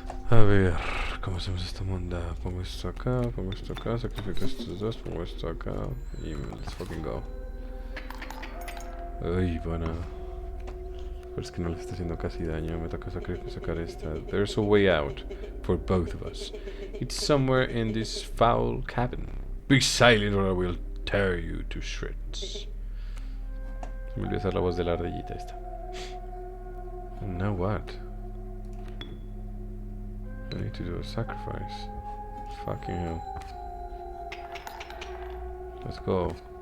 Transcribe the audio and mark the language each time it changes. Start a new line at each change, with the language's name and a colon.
Spanish: A ver, ¿cómo hacemos esta monda? Pongo esto acá, sacrifico estos dos, pongo esto acá y
English: let's fucking go.
Spanish: Uy, bueno. Pero es que no le está haciendo casi daño, me toca sacar esta.
English: There's a way out for both of us. It's somewhere in this foul cabin. Be silent or I will tear you to shreds.
Spanish: Me olvidé hacer la voz de la ardillita esta.
English: And now what? I need to do a sacrifice. Fucking hell. Let's go.